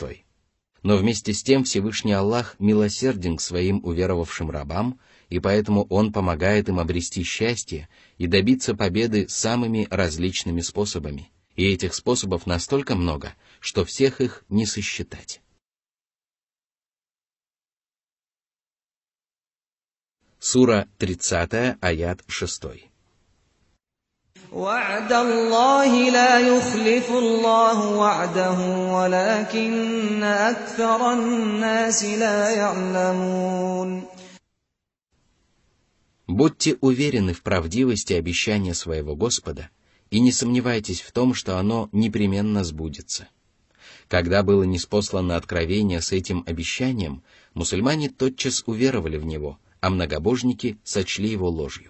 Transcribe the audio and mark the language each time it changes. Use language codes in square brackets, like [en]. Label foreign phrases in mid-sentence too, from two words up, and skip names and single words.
[ru] Но вместе с тем Всевышний Аллах милосерден к своим уверовавшим рабам, и поэтому Он помогает им обрести счастье и добиться победы самыми различными способами. И этих способов настолько много, что всех их не сосчитать. Сура 30, аят 6. [ar] وعد الله لا يخلف الله وعده ولكن أكثر الناس لا يعلمون. [ru] Будьте уверены в правдивости обещания своего Господа и не сомневайтесь в том, что оно непременно сбудется. Когда было ниспослано откровение с этим обещанием, мусульмане тотчас уверовали в него, а многобожники сочли его ложью.